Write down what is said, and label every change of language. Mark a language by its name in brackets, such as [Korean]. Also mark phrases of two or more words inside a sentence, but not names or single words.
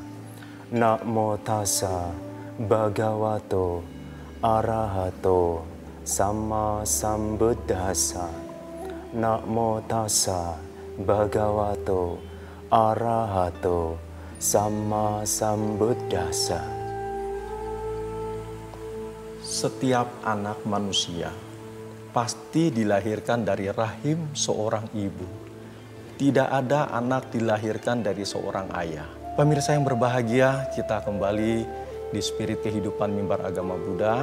[Pali] Namo tassa bhagavato arahato sama sambuddhassa. Namo tassa bhagavato arahato sama sambuddhassa. [Indonesian] Setiap anak manusia pasti dilahirkan dari rahim seorang ibu. Tidak ada anak dilahirkan dari seorang ayah. Pemirsa yang berbahagia, kita kembali di Spirit Kehidupan Mimbar Agama Buddha.